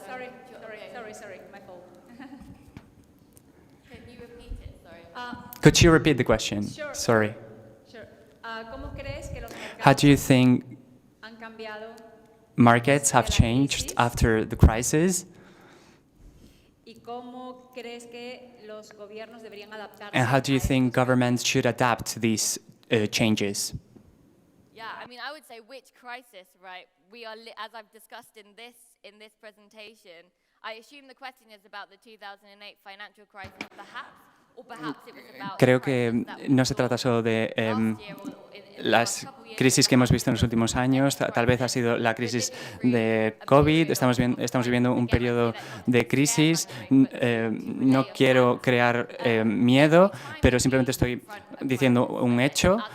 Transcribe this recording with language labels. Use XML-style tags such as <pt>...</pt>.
<en>Sorry, my fault. Can you repeat it? Sorry. Could you repeat the question? Sure. Sorry. Sure.</en> <es>¿Cómo crees que los</es> <en>How do you think</en> <es>han cambiado</es> <en>markets have changed after the crisis?</en> <es>y cómo crees que los gobiernos deberían adaptarse?</es> <en>And how do you think governments should adapt to these changes? Yeah, I mean, I would say which crisis, right? We are, as I've discussed in this presentation, I assume the question is about the 2008 financial crisis, perhaps, or perhaps it was about.</en> <es>Creo que no se trata solo de las crisis que hemos visto en los últimos años. Tal vez ha sido la crisis de COVID. Estamos viviendo un periodo de crisis. No quiero crear miedo, pero simplemente estoy diciendo un hecho.</es>